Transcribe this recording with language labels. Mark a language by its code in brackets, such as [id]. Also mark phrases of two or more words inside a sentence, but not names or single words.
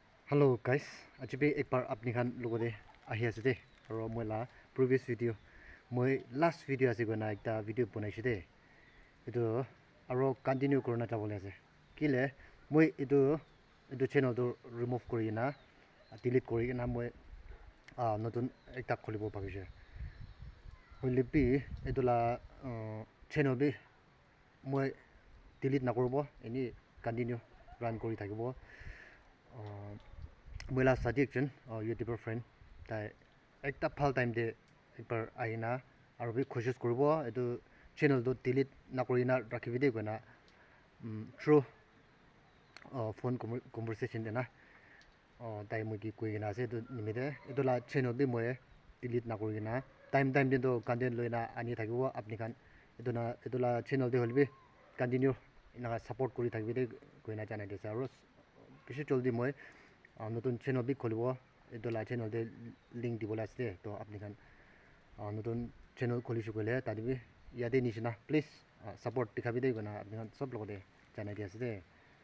[en] Hello guys, [nag] ajibe ek bar apni khan logode ahi ase de aro moi la [en] previous video [nag] moi [en] last video [nag] ase gona ekta video banaise de etu aro continue korna chabole ase kile moi etu channel to remove kori na delete kori na moi notun ekta kholibo bhabise hoile bi etu la channel bi moi delete nakoribo eni [en] continue run [nag] kori thakibo Mela suggestion [en] YouTuber friend [nag] tai ekta phal time de ekbar aina aru bi koshis koribo etu channel to delete nakori na rakhibi de gona [en] through phone [nag] conversation de na tai moi ki koi na ase etu nimide etu la channel bi moi delete nakori na time de to content loina ani thakibo apni khan etu la channel de holbi continue ina support kori thakbi de koina janai dise aru bishi joldi moi নতুন channel bi kholibo etu la channel de link dibola ase to apni khan নতুন channel kholishu kole tadi bi yade nishina [en] please support [nag] dikhabi de gona apni khan sob logote janai di ase de